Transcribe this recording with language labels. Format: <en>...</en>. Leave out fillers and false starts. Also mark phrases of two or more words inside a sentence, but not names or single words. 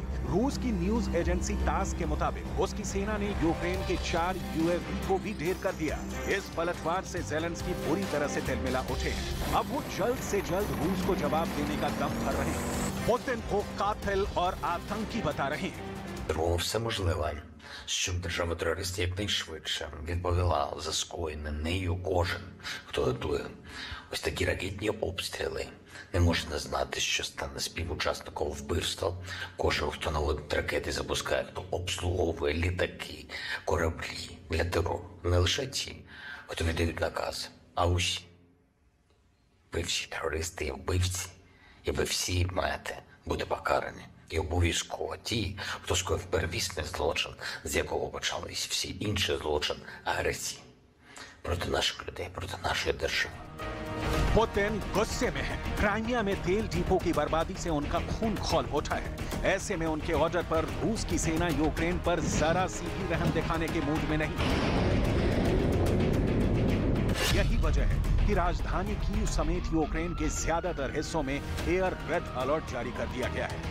<hi>रूस की न्यूज एजेंसी तास के मुताबिक उसकी सेना ने यूक्रेन के 4 यूएवी को भी ढेर कर दिया। इस पलटवार से ज़ेलेंस्की बुरी तरह से तिलमिला उठे हैं। अब वो जल्द से जल्द रूस को जवाब देने का दम भर रहे हैं। पुतिन को कातिल और आतंकी बता रहे हैं।</hi> <uk>Робимо все можливе, щоб держава-терорист якнайшвидше відповіла за скоєне нею кожен, хто готує ось такі ракетні обстріли. Не можна знати, що стане співучасником вбивства. Кожен, хто наводить ракети, запускає, хто обслуговує літаки, кораблі для терору. Не лише ті, хто віддають накази, а усі. Ви всі терористи і вбивці, і ви всі маєте бути покарані. І обов'язково ті, хто скоїв первісний злочин, з якого почались всі інші злочини агресії проти наших людей, проти нашої держави.</uk> <hi>पुतिन गुस्से में है। क्राइमिया में तेल डिपो की बर्बादी से उनका खून खौल उठा है। ऐसे में उनके ऑर्डर पर रूस की सेना यूक्रेन पर जरा सी भी रहम दिखाने के मूड में नहीं। यही वजह है कि राजधानी कीव समेत यूक्रेन के ज्यादातर हिस्सों में</hi> <en>air raid alert</en> <hi>जारी कर दिया गया है।</hi>